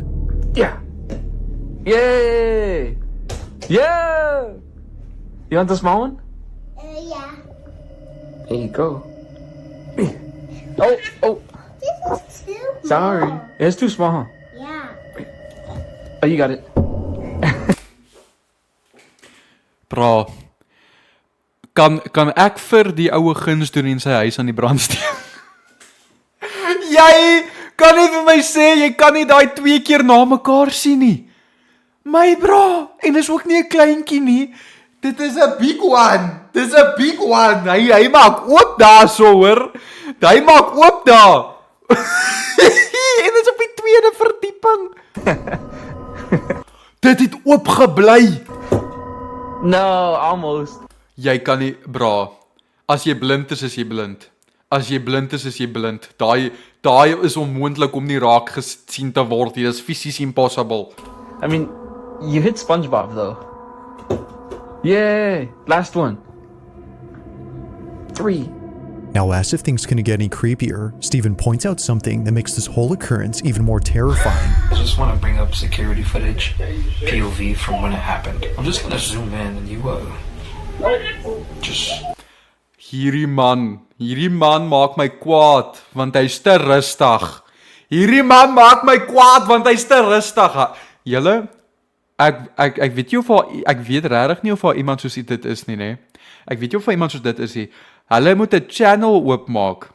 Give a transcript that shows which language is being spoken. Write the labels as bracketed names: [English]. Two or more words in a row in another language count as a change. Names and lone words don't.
[English] Yeah! Yay! Yeah! You want the small one? Yeah. Here you go. Oh, oh, This is too sorry. small. It's too small, huh? Yeah. Oh, you got it. Bra. [Afrikaans] Kan ek vir die oue guns doen en sy huis aan die brand steek? Jy kan nie vir my sê jy kan nie daai 2 keer na mekaar sien nie. My bra, en dis ook nie 'n kleintjie nie. Dit is 'n [English] big one. [Afrikaans] Dis 'n [English] big one. [Afrikaans] Hy maak oop daar so hoor. Hy maak oop daar. En dit is op die tweede verdieping. Dit het oop gebly. [English] No, almost. [Afrikaans] Jy kan nie, bra. As jy blind is jy blind. As jy blind is jy blind. Daai is onmoontlik om nie raak gesien te word nie. Dis fisies impossible. [English] I mean, you hit SpongeBob though. Yay! Last one. 3. Now, as if things couldn't get any creepier, Stephen points out something that makes this whole occurrence even more terrifying. I just want to bring up security footage, POV from when it happened. I'm just gonna zoom in and you just [Afrikaans] Hierdie man maak my kwaad want hy's te rustig. Hierdie man maak my kwaad want hy's te rustig. Julle, ek weet nie of ek weet regtig nie of daar iemand soos dit is nie, nê. Ek weet nie of daar iemand soos dit is nie. Hulle moet 'n channel oopmaak.